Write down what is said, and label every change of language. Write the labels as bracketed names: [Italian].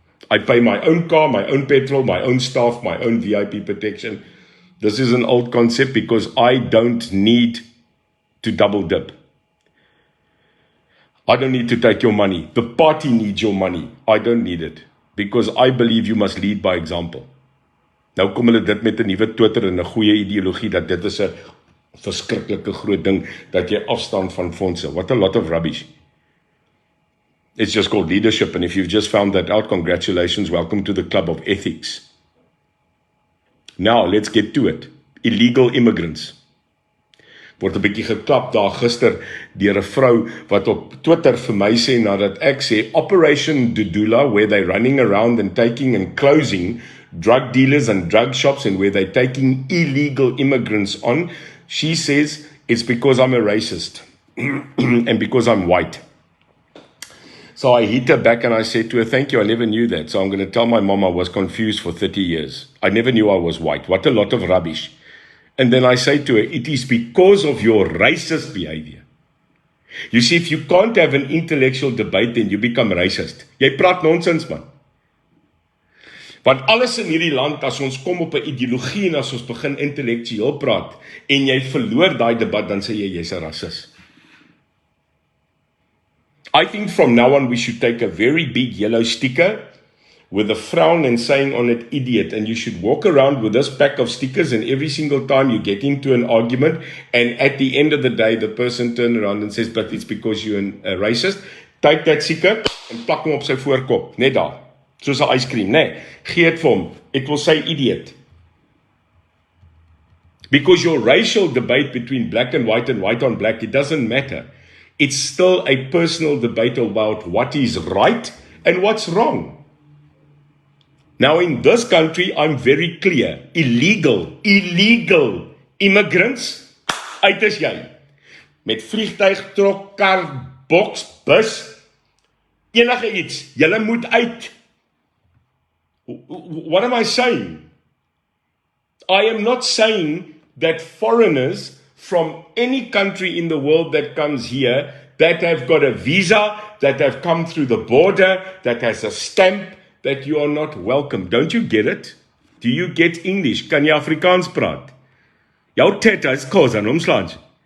[English] I pay my own car, my own petrol, my own staff, my own VIP protection. This is an old concept because I don't need to double dip. I don't need to take your money. The party needs your money. I don't need it because I believe you must lead by example. [Afrikaans] Nou kom hulle dit met 'n nuwe Twitter en 'n goeie ideologie dat dit is 'n verskriklike groot ding dat jy afstaan van fondse. [English] What a lot of rubbish. It's just called leadership, and if you've just found that out, congratulations, welcome to the club of ethics. Now, let's get to it. Illegal immigrants. [Afrikaans] word 'n bietjie geklap daar gister deur 'n vrou wat op Twitter vir my sê nadat ek sê [English] Operation Dudula, where they're running around and taking and closing drug dealers and drug shops and where they're taking illegal immigrants on, she says it's because I'm a racist and because I'm white. So I hit her back and I said to her, thank you, I never knew that. So I'm going to tell my mom I was confused for 30 years. I never knew I was white. What a lot of rubbish. And then I say to her, it is because of your racist behavior. You see, if you can't have an intellectual debate, then you become racist. [Afrikaans] Jy praat nonsens, man. Want alles in hierdie land, as ons kom op 'n ideologie en as ons begin intellektueel praat, en jy verloor daai debat, dan sê jy, jy's 'n rasis. [English] I think from now on we should take a very big yellow sticker with a frown and saying on it, idiot. And you should walk around with this pack of stickers and every single time you get into an argument and at the end of the day the person turns around and says, but it's because you're a racist. Take that sticker and [Afrikaans] plak hom op sy voorkop. Net daar. Soos 'n ice cream. Nee, gee dit vir hom. [English] It will say idiot. Because your racial debate between black and white on black, it doesn't matter. It's still a personal debate about what is right and what's wrong. Now in this country, I'm very clear. Illegal immigrants, [Afrikaans] uit is jy. Met vliegtuig, trok, kar, boks, bus, enige iets, julle moet uit. [English] What am I saying? I am not saying that foreigners from any country in the world that comes here, that have got a visa, that have come through the border, that has a stamp, that you are not welcome. Don't you get it? Do you get English? [Afrikaans] Kan jy Afrikaans praat? Jou teta is kos aan omslaand.